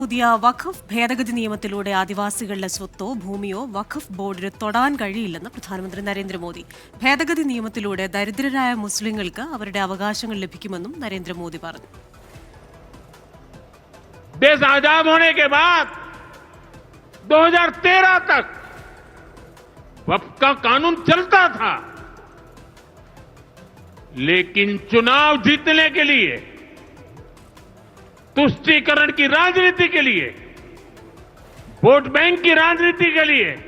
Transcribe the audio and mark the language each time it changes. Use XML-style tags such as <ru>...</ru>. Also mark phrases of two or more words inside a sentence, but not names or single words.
<ml>പുതിയ വഖഫ് ഭേദഗതി നിയമത്തിലൂടെ ആദിവാസികളുടെ സ്വത്തോ ഭൂമിയോ വഖഫ് ബോർഡിന് തൊടാൻ കഴിയില്ലെന്ന് പ്രധാനമന്ത്രി നരേന്ദ്രമോദി. ഭേദഗതി നിയമത്തിലൂടെ ദരിദ്രരായ മുസ്ലിങ്ങൾക്ക് അവരുടെ അവകാശങ്ങൾ ലഭിക്കുമെന്നും നരേന്ദ്രമോദി പറഞ്ഞു.</ml> <hi>देश आजाद होने के बाद 2013 तक वक्फ का कानून चलता था, लेकिन चुनाव जीतने के लिए, तुष्टीकरण की राजनीति के लिए,</hi> <en>vote bank</en> <hi>की राजनीति के लिए</hi>